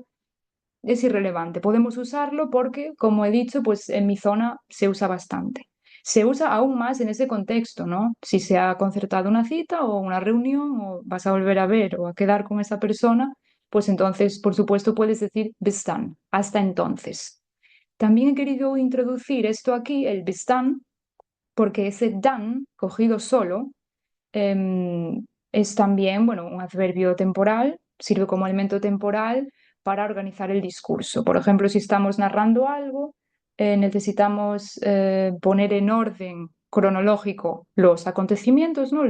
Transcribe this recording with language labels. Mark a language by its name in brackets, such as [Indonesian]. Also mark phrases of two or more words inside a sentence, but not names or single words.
[Spanish] Es irrelevante. Podemos usarlo porque, como he dicho, pues en mi zona se usa bastante. Se usa aún más en ese contexto, ¿no? Si se ha concertado una cita o una reunión o vas a volver a ver o a quedar con esa persona, pues entonces, por supuesto, puedes decir [German] bis dann, [Spanish] hasta entonces. También he querido introducir esto aquí, el [German] bis dann, [Spanish] porque ese dan, cogido solo, es también, bueno, un adverbio temporal, sirve como elemento temporal para organizar el discurso. Por ejemplo, si estamos narrando algo, necesitamos poner en orden cronológico los acontecimientos, ¿no?